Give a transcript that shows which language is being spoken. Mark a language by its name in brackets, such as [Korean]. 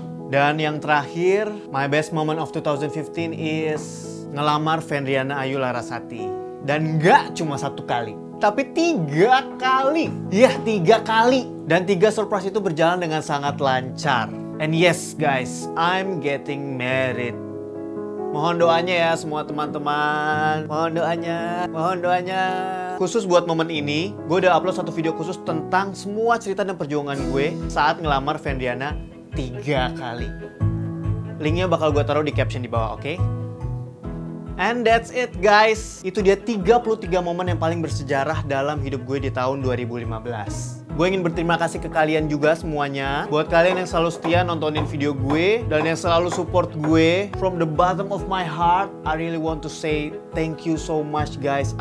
[Indonesian] Dan yang terakhir, [English] my best moment of 2015 is ngelamar Ferdiana Ayu Larasati. [Indonesian] Dan gak cuma 1 kali, tapi 3 kali. Iya, 3 kali. Dan 3 surprise itu berjalan dengan sangat lancar. [English] And yes guys, I'm getting married. [Indonesian] Mohon doanya ya semua teman-teman. Mohon doanya. Khusus buat momen ini, gue udah upload satu video khusus tentang semua cerita dan perjuangan gue saat ngelamar Ferdiana 3 kali. Linknya bakal gue taruh di caption di bawah, oke? [English] And that's it guys. [Indonesian] Itu dia 33 momen yang paling bersejarah dalam hidup gue di tahun 2015. Gue ingin berterima kasih ke kalian juga semuanya. Buat kalian yang selalu setia nontonin video gue dan yang selalu support gue. [English] From the bottom of my heart, I really want to say thank you so much guys.